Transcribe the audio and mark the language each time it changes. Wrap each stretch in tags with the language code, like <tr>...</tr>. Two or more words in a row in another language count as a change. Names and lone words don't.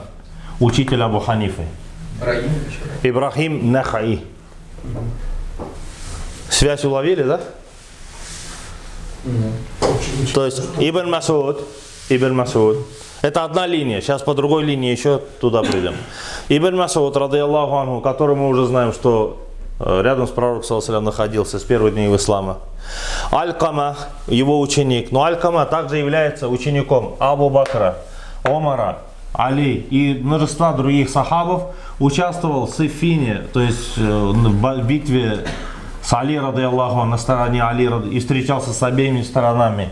<ru>Учитель Абу Ханифы. Ибрахим Нахаи. Связь уловили, да? То есть Ибн Масуд. Это одна линия. Сейчас по другой линии еще туда придем. Ибн Масуд,</ru> <ar>رضي الله عنه,</ar> <ru>который мы уже знаем, что рядом с пророком</ru> <ar>صلى الله عليه وسلم</ar> <ru>находился с первых дней ислама. Алькама, его ученик. Но Алькама также является учеником Абу Бакра, Омара, Али и множества других сахабов. Участвовал в Сиффине, то есть в битве с Али, радиаллаху, на стороне Али, и встречался с обеими сторонами.</ru>